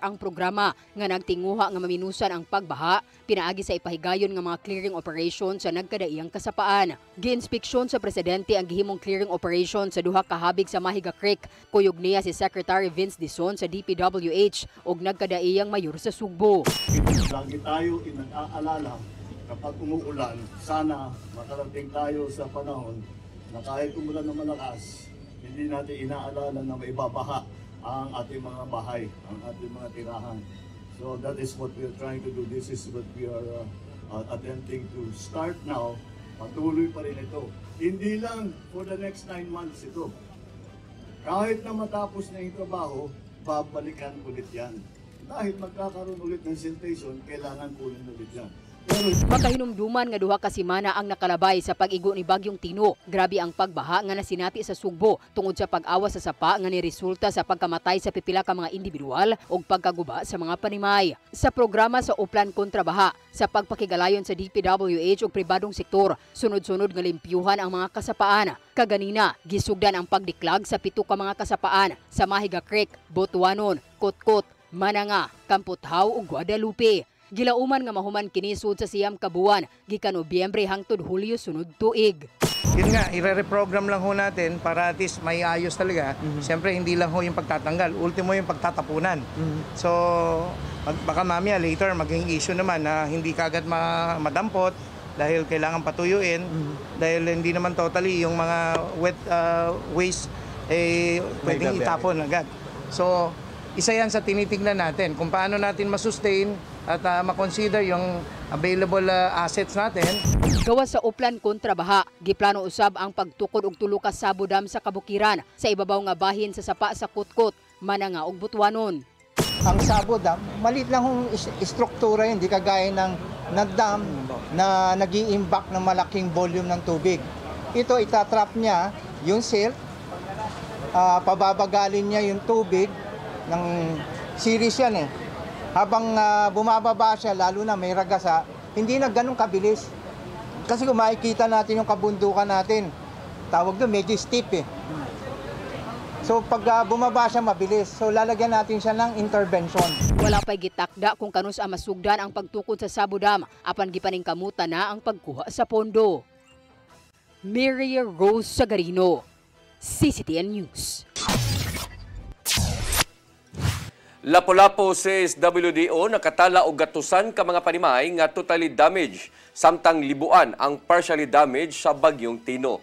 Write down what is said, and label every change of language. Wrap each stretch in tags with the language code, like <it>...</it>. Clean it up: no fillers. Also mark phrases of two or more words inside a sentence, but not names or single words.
<ceb>ang programa nga nagtinguha nga maminusan ang pagbaha pinaagi sa ipahigayon nga mga</ceb> <en>clearing operation</en> <ceb>sa nagkadaiyang kasapaan. Giinspeksyon sa presidente ang gihimong</ceb> <en>clearing operation</en> <ceb>sa duha ka habig sa Mahiga Creek. Kuyog niya si Secretary Vince Dizon sa DPWH ug nagkadaiyang mayor sa Sugbo.</ceb> <tl>Lagi tayo inaalala kapag umuulan, sana makarating tayo sa panahon na kahit umulan ng malakas, hindi natin inaalala na maibabaha ang ating mga bahay, ang ating mga tirahan.</tl> <en>So that is what we are trying to do. This is what we are attempting to start now.</en> <tl>Patuloy pa rin ito. Hindi lang</tl> <en>for the next 9 months</en> <tl>ito. Kahit na matapos na yung trabaho, babalikan ulit yan. Dahil magkakaroon ulit ng siltation, kailangan kunin ulit yan.</tl> <ceb>Makahinumduman nga duha ka semana ang nakalabay sa pag-igo ni Bagyong Tino. Grabe ang pagbaha nga nasinati sa Sugbo tungod sa pag-awas sa sapa nga niresulta sa pagkamatay sa pipila ka mga individual ug pagkaguba sa mga panimay. Sa programa sa Oplan kontra baha, sa pagpakigalayon sa DPWH ug pribadong sektor, sunod-sunod nga limpyuhan ang mga kasapaan. Kaganina, gisugdan ang pagdiklag sa 7 ka mga kasapaan sa Mahiga Creek, Botuanon, Kotkot, Mananga, Kamputhaw ug Guadalupe. Gilauman nga mahuman kini sud sa siyam ka buwan gikan Nobyembre hangtod Hulyo sunod tuig.</ceb> <tl>Yun nga, i-reprogram lang ho natin para at least may ayos talaga. Siyempre hindi lang ho yung pagtatanggal, ultimo yung pagtatapunan. So baka mamaya later maging issue naman na hindi kagad madampot dahil kailangan patuyuin dahil hindi naman totally yung mga</tl> <en>wet waste</en> <tl>pwedeng itapon agad. So isa yan sa tinitingnan natin kung paano natin masustain at makonsider yung</tl> <en>available assets</en> <tl>natin.</tl> <ceb>Gawas sa Oplan kontra baha, giplano usab ang pagtukod og tulo ka sabodam sa kabukiran sa ibabaw nga bahin sa sapa sa Kotkot, Mananga ug Butuanon. Ang sabodam,</ceb> <tl>maliit lang yung istruktura yun, hindi kagaya ng dam na nag-i-impact ng malaking volume ng tubig. Ito itatrap niya yung silt, pababagalin niya yung tubig ng series yan eh. Habang bumababa siya, lalo na may ragasa, hindi na ganun kabilis. Kasi kung makikita natin yung kabundukan natin, tawag doon, medyo steep eh. So pag bumaba siya, mabilis. So lalagyan natin siya ng intervention.</tl> <ceb>Wala pa'y gitakda kung kanus ang masugdan ang pagtukod sa sabodam, apan gipaningkamutan na ang pagkuha sa pondo. Mary Rose Sagarino, CCTN News. Lapu-Lapu says WDO nakatala og gatusan ka mga panimay nga</ceb> <en>totally damaged</en> <ceb>samtang libuan ang</ceb> <en>partially damaged</en> <ceb>sa bagyong Tino.</ceb>